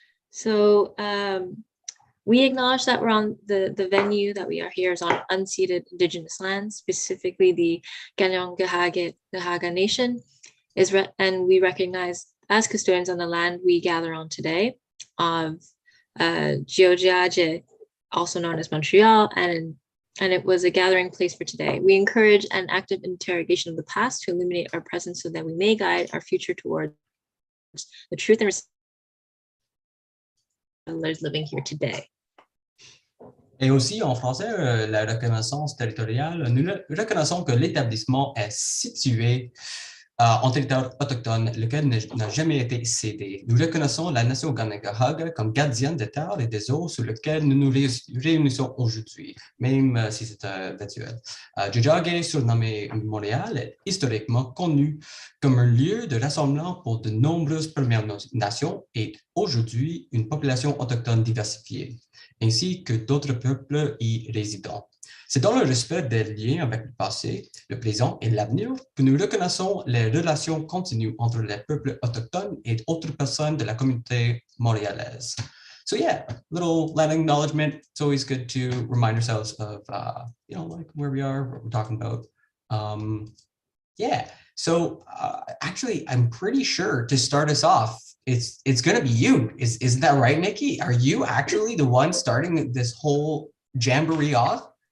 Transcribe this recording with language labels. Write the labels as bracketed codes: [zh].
[en] So we acknowledge that we're on the venue that we are here is on unceded Indigenous lands, specifically the Ganegahaga Nation, and we recognize as custodians on the land we gather on today of Georgiaje, also known as Montreal, and it was a gathering place for today. We encourage an active interrogation of the past to illuminate our present so that we may guide our future towards the truth and living here today. [fr] Et aussi, en français, la reconnaissance territoriale, nous reconnaissons que l'établissement est situé en territoire autochtone, lequel n'a jamais été cédé. Nous reconnaissons la nation Ganegahaga comme gardienne des terres et des eaux sur lesquelles nous nous réunissons aujourd'hui, même si c'est virtuel. Tiohtià:ke, surnommé Montréal, est historiquement connu comme un lieu de rassemblement pour de nombreuses Premières Nations et aujourd'hui une population autochtone diversifiée, ainsi que d'autres peuples y résidant. C'est dans le respect des liens avec le passé, le présent et l'avenir que nous reconnaissons les relations continues entre les peuples autochtones et autres personnes de la communauté montréalaise. [en] So yeah, little land acknowledgement. It's always good to remind ourselves of, like where we are, what we're talking about. Yeah, so actually, I'm pretty sure to start us off, it's going to be you. Isn't that right, Nikki? Are you actually the one starting this whole jamboree off?